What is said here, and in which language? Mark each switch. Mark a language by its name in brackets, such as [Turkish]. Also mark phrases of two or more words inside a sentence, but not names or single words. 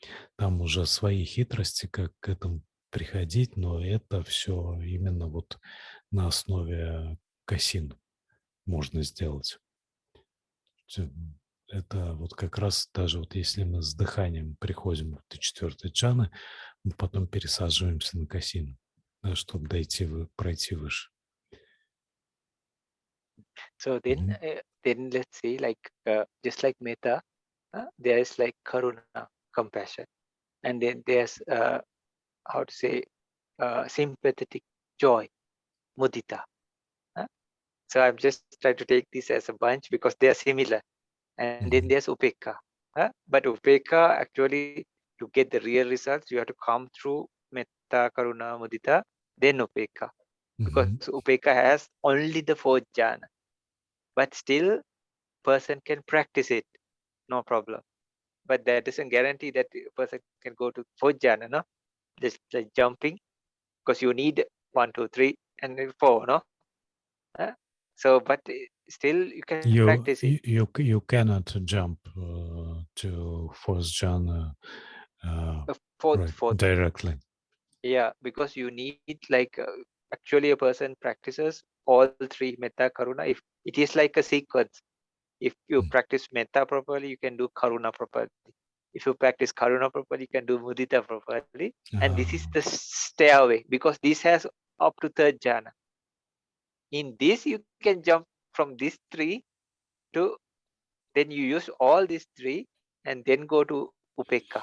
[Russian] Там уже свои хитрости, как к этому приходить, но это все именно вот на основе касин можно сделать. Т Это вот как раз даже вот если мы с дыханием приходим до 4-й джаны, мы потом пересаживаемся на касину, да, чтобы пройти выше. [English] So Мгм. then let's say just like metta, there is like karuna, compassion, and then there's how to say sympathetic joy, mudita. huh? So I'm just trying to take this as a bunch because they are similar. And then Мгм. there's upeka. But upeka actually to get the real results, you have to come through [Pali] metta, karuna, mudita, [English] then upeka. Because Мгм. upeka has only the fourth jhana. But still, person can practice it, no problem. But that doesn't guarantee that a person can go to fourth jhana, no? Just like jumping, because you need 1, 2, 3, and then 4, no? Uh, So, but still you can You practice it. you you c you cannot jump, to 4th jhana, Fourth, right, fourth. directly. Yeah, because you need actually a person practices all three [Pali] metta karuna. [English] If it is like a sequence, if you Mm. practice metta properly, you can do karuna properly. If you practice karuna properly, you can do mudita properly. And this is Ah. the stairway because this has up to third jhana. In this, you can jump from these three to then you use all these three and then go to upekka.